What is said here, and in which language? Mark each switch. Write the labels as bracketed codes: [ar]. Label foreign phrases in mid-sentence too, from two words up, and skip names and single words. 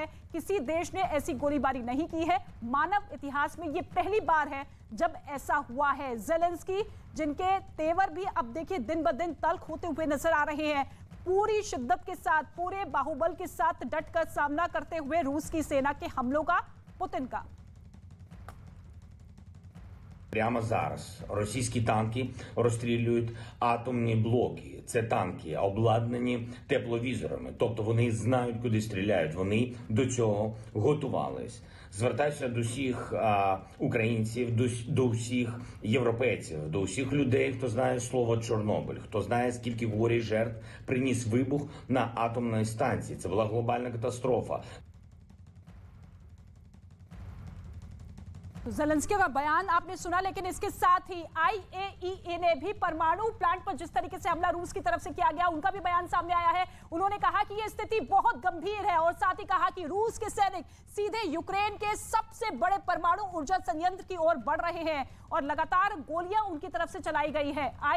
[hi] किसी देश ने ऐसी गोलीबारी नहीं की है, मानव इतिहास में ये पहली बार है जब ऐसा हुआ है। ज़ेलेंस्की जिनके तेवर भी अब देखिए दिन ब दिन तल्ख होते हुए नजर आ रहे हैं, पूरी शिद्दत के साथ, पूरे बाहुबल के साथ डटकर सामना करते हुए रूस की सेना के हमलों का, पुतिन का। [uk] Прямо зараз російські танки розстрілюють атомні блоки. Це танки обладнані тепловізорами, тобто вони знають, куди стріляють. Вони до цього готувались. Звертаюся до всіх українців, до всіх європейців, до всіх людей, хто знає слово Чорнобиль, хто знає, скільки горя і жертв приніс вибух на атомній станції. Це була глобальна катастрофа. [hi] तो ज़ेलेंस्की का बयान आपने सुना, लेकिन इसके साथ ही IAEA ने भी परमाणु प्लांट पर जिस तरीके से हमला रूस की तरफ से किया गया, उनका भी बयान सामने आया है। उन्होंने कहा कि यह स्थिति बहुत गंभीर है और साथ ही कहा कि रूस के सैनिक सीधे यूक्रेन के सबसे बड़े परमाणु ऊर्जा संयंत्र की ओर बढ़ रहे हैं और लगातार गोलियां उनकी तरफ से चलाई गई है।